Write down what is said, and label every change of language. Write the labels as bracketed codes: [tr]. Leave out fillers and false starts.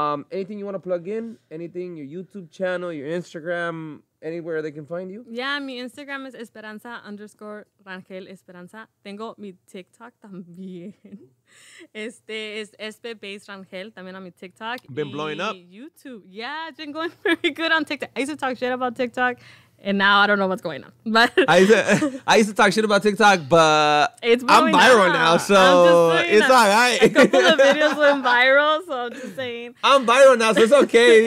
[en] Anything you want to plug in? Anything? Your YouTube channel, your Instagram, anywhere they can find you? [es] Yeah, mi Instagram es Esperanza_Rangel Esperanza. Tengo mi TikTok también. Es SB Rangel, también on mi TikTok. [en] Been blowing up. YouTube. Yeah, it's been going very good on TikTok. I used to talk shit about TikTok, and now I don't know what's going on. But I used to talk shit about TikTok, but it's I'm viral now, so it's all right. A couple of videos went viral, so I'm just saying. I'm viral now, so it's okay.